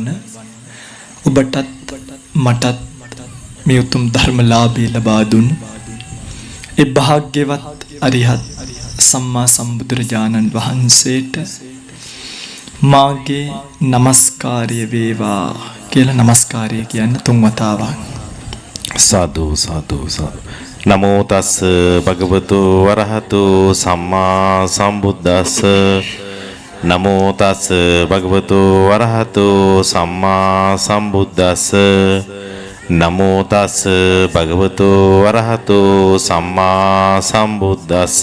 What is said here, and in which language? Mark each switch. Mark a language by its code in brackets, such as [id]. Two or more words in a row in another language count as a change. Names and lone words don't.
[si] ඔබටත් මටත් මේ උතුම් ධර්මලාභය ලබා දුන් ඒ භාග්‍යවත් අරිහත් සම්මා සම්බුදුරජාණන් වහන්සේට මාගේ නමස්කාරය වේවා කියලා නමස්කාරය කියන්න තුන් වතාවක්. සාදු සාදු සාදු. [pi] නමෝ තස් භගවතු වරහතු සම්මා සම්බුද්දස්ස. නමෝ තස් භගවතු වරහතු සම්මා සම්බුද්දස්ස. නමෝ තස් භගවතු වරහතු සම්මා සම්බුද්දස්ස.